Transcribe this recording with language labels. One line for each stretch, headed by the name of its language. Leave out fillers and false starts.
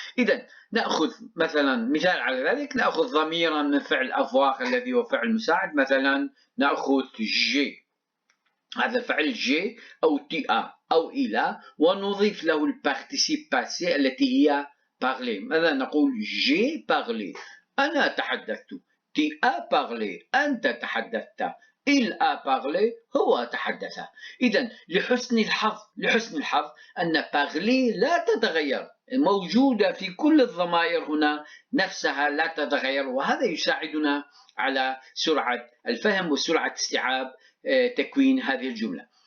Arabic: إذا نأخذ مثلا مثال على ذلك، نأخذ ضميرا من فعل avoir الذي هو فعل مساعد، مثلا نأخذ جي، هذا الفعل جي أو تي آ أو إلى، ونضيف له البارتيسيب باسي التي هي parler. ماذا نقول؟
French: جي parlé،
Arabic: أنا تحدثت.
French: تي آ parlé،
Arabic: أنت تحدثت.
French: il a parlé،
Arabic: هو تحدث. إذا لحسن الحظ أن parler لا تتغير، موجودة في كل الضمائر هنا نفسها لا تتغير، وهذا يساعدنا على سرعة الفهم وسرعة استيعاب تكوين هذه الجملة.